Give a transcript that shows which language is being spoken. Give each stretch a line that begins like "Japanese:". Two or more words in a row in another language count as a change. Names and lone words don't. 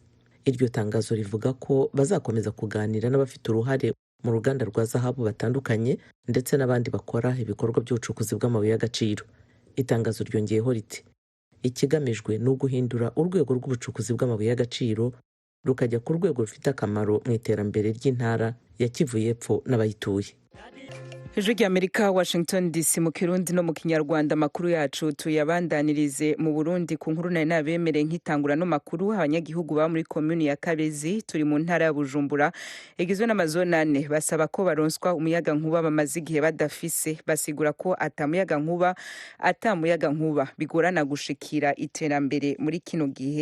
Kinyarwanda: Iryo tangazo rivuga ko bazakomeza kuganira n'abafite uruhare mu ruganda rwa zahabu batandukanye ndetse n'abandi bakora ibikorwa by'ubucukuzi bw'amabuye y'agaciro. Itangazo ryongeyeho riti ikigamijwe ni uguhindura urwego rw'ubucukuzi bw'amabuye y'agaciro rukajya ku rwego rufite akamaro mu iterambere ry'intara ya Kivu y'Epfo n'abayituye. Ijwi ry'Amerika, Washington DC, mu Kirundi no mu Kinyarwanda.
Rundi: Makuru yacu tuyabandanirize mu Burundi ku nkuru nari nabemereye nkitangura no makuru. Abanyagihugu ba muri commune ya Kabezi turi mu ntara ya Bujumbura igizwe n'amazona 4 basaba ko baronswa umuyaga nkuba bamaze igihe badafise. Basigura ko atamuyaga nkuba bigorana gushikira iterambere muri kino gihe.